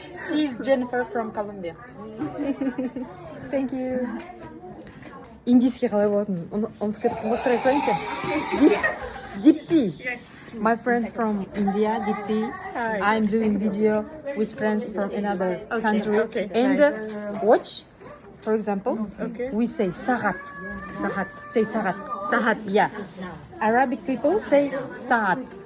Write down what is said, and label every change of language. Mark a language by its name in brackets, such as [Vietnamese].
[English] She's Jennifer from Colombia. Thank you. [Kazakh] Индийский қалай болатын? Ұмытып кеттім ғой, сұрай салайыншы. [English] Dipti. My friend from India, Dipti. I'm doing video with friends from another country. Okay, And nice. watch, for example, we say sagat. Say sagat. Yeah. Arabic people say saat.